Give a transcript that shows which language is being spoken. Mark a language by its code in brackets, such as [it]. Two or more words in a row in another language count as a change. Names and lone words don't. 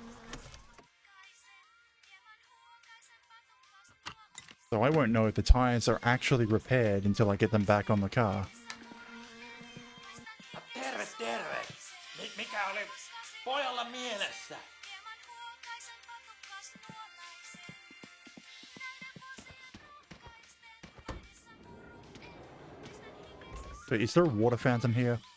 [en] So I won't know if the tires are actually repaired until I get them back on the car. [fi] Terve, terve! Mikä oli pojalla mielessä? [en] But is there a water fountain here?